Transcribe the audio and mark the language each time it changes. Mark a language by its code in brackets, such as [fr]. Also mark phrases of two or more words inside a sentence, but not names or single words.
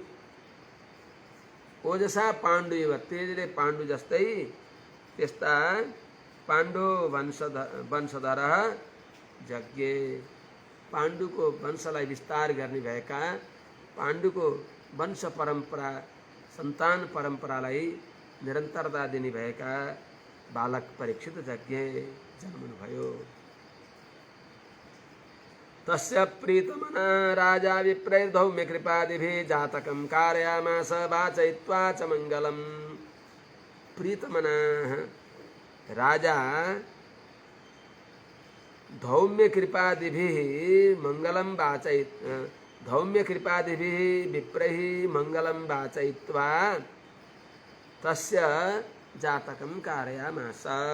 [sa] ओजसा पाण्डुयो [ne] तेजले पाण्डु जस्तै त्यस्ता पाण्डु वंशधर यज्ञे पाण्डुको वंशलाई विस्तार गर्ने भएका पाण्डुको वंश परम्परा सन्तान परम्परालाई निरन्तरता दिने भएका बालक परीक्षित यज्ञे जन्मनुभयो। [sa] तस्य प्रीतमना राजा विप्रैर्धौम्य कृपादिभिः जातकं कारयामास वाचयित्वा च मंगलम्। प्रीतमना राजा धौम्य कृपादिभिः मंगलम वाचयित् धौम्य कृपादिभिः विप्रैः मंगलम वाचयित्वा तस्य जातकं कारयामास।